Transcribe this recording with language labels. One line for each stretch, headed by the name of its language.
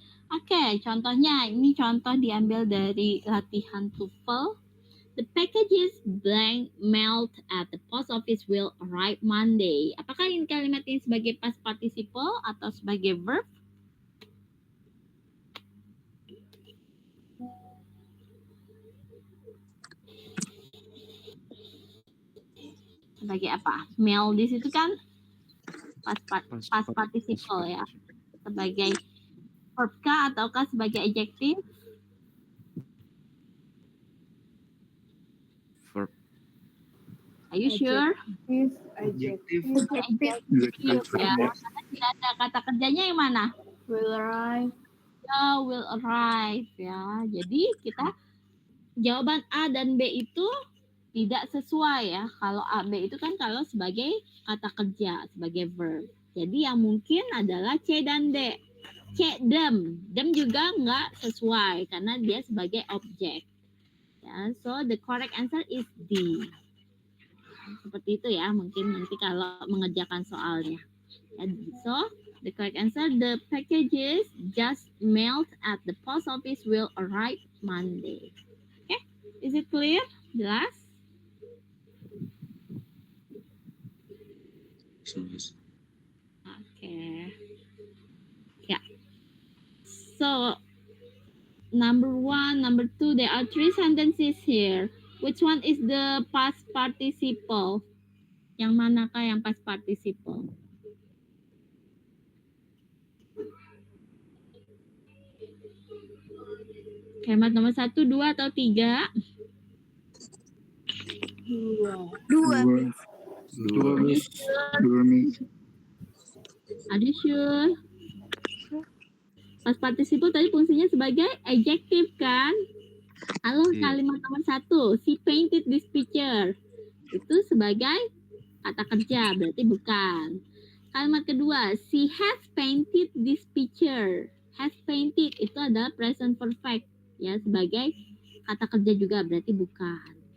Indonesian: Oke, contohnya ini contoh diambil dari latihan TOEFL.
English: The packages blank mailed at the post office will arrive Monday.
Indonesian: Apakah ini kalimat ini sebagai past participle atau sebagai verb? Sebagai apa? Mail di situ kan past participle ya. Sebagai verb kah ataukah sebagai adjective?
English: Verb. Are you sure?
Indonesian: Adjektif.
English: Adjective ya.
Indonesian: Karena tidak ada kata kerjanya yang mana?
English: Will arrive.
Indonesian: Ya, will arrive ya. Jadi kita jawaban A dan B itu tidak sesuai ya. Kalau A, B itu kan kalau sebagai kata kerja, sebagai verb. Jadi yang mungkin adalah C dan D. C, them. Them juga nggak sesuai karena dia sebagai objek.
English: Ya, so the correct answer is D.
Indonesian: Seperti itu ya, mungkin nanti kalau mengerjakan soalnya.
English: Ya, so the correct answer, the packages just mailed at the post office will arrive Monday. Okay, is it clear?
Indonesian: Jelas?
English: Okay. Yeah. So, number 1, number 2, there are 3 sentences here. Which one is the past participle?
Indonesian: Yang manakah yang past participle? Kalimat nomor 1, 2, atau 3? Dua, Miss.
English: Are you sure?
Indonesian: Past participle tadi fungsinya sebagai adjective kan? Halo, Iya. kalimat nomor 1,
English: she painted this picture.
Indonesian: Itu sebagai kata kerja, berarti bukan. Kalimat kedua,
English: she has painted this picture.
Indonesian: Has painted itu adalah present perfect ya, sebagai kata kerja juga, berarti bukan.